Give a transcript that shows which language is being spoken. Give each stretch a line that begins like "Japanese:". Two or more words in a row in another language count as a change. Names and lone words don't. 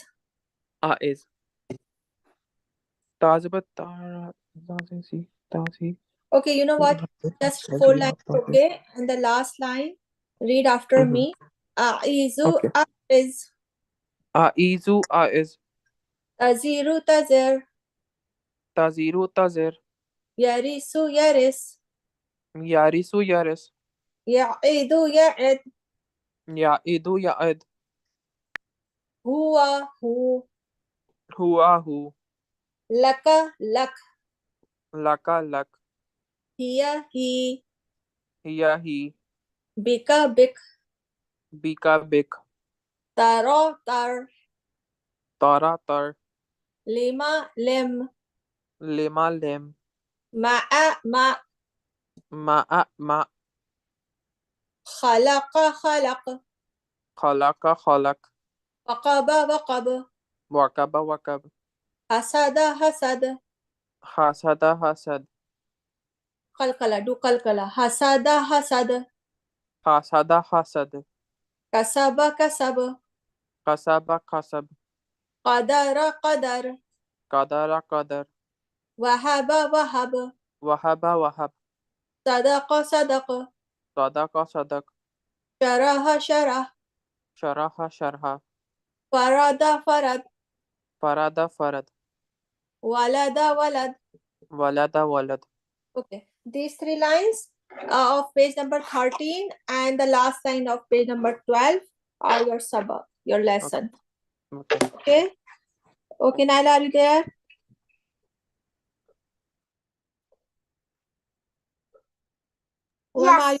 Arabic: Is. Tazabat. Tara. Tazi. Tazi.
English: Okay, you know what? Just 4 lines, okay? And the last line, read after me.
Arabic: Izu. Is. Izu. Is. Taziru. Tazir. Taziru. Tazir. Yarisu. Yaris. Yarisu. Yaris. Ya'idu. Ya'id. Ya'idu. Ya'id. هو. هُ. هو. هُ. لكَ. لك. لكَ. لك. هي. هِ. هي. هِ. بكَ. بك. بكَ. بك. Taro. Tar. Tara. Tar. لِمَ. لم. لِمَ. لم. معَ. مع. معَ. مع. خلقَ. خلق. خلقَ. خلق. وقبَ. وقب. وقبَ. وقب. حسدَ. حسد. حسدَ. حسد. Qalqala. Do qalqala. Hasada. حسد. حسدَ. حسد. كسبَ. كسب. قصب قصب قدر قدر قدر قدر وهب وهب وهب وهب صدق صدق صدق صدق شرح شرح شرح شرح فرد فرد فرد فرد ولد ولد. ولد ولد.
English: Okay, these three lines of page number 13 and the last line of page number 12 are your sabak, your lesson. Okay, okay, Naila, are you there? Who am I?